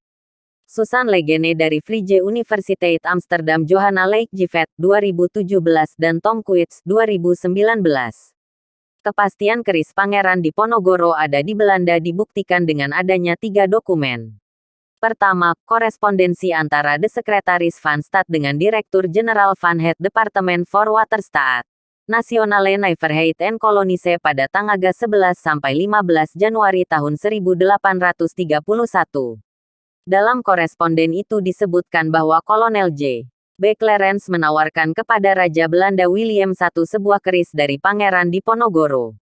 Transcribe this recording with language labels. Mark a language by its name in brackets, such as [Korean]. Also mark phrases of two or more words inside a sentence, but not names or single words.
[Indonesian] Susan Legene dari Vrije Universiteit Amsterdam, Johanna Leijgevet 2017 dan Tom Quits 2019. Kepastian keris Pangeran Diponegoro ada di Belanda dibuktikan dengan adanya 3 dokumen. Pertama, korespondensi antara [Dutch] De Sekretaris van Staat [Indonesian] dengan Direktur Jenderal [Dutch] van het Departement voor Waterstaat, Nationale Nijverheid en Kolonies [Indonesian] pada tanggal 11-15 Januari tahun 1831. Dalam koresponden itu disebutkan bahwa Kolonel J. B. Clarence menawarkan kepada Raja Belanda William I sebuah keris dari Pangeran Diponegoro.